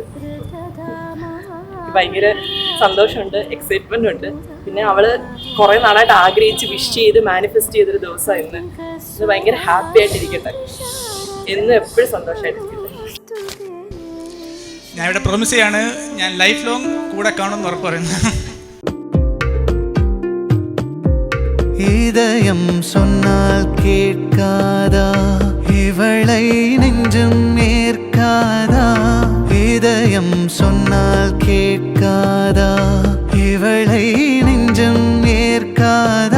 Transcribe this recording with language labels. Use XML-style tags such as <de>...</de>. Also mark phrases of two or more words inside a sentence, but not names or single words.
<ml>ഭയങ്കര സന്തോഷമുണ്ട്, എക്സൈറ്റ്മെൻ്റ് ഉണ്ട്. പിന്നെ അവൾ കുറേ നാളായിട്ട് ആഗ്രഹിച്ച് വിഷ് ചെയ്ത് മാനിഫെസ്റ്റ് ചെയ്തൊരു ദിവസമാണ് ഇന്ന്. ഇന്ന് ഭയങ്കര ഹാപ്പി ആയിട്ടിരിക്കട്ടെ, എന്നും എപ്പോഴും സന്തോഷമായിട്ടിരിക്കട്ടെ. ഞാൻ ഇവിടെ പ്രോമിസ് ചെയ്യാണ്, ഞാൻ</ml> <en>life long</en> <ml>കൂടെ കാണുമെന്ന് ഉറപ്പ് പറയുന്നു.</ml> <ta>இதயம் சொன்னால் கேட்காதா, இவளை நெஞ்சம் ஏற்காதா. இதயம் சொன்னால் கேட்காதா, இவளை நெஞ்சம் ஏற்காதா.</ta>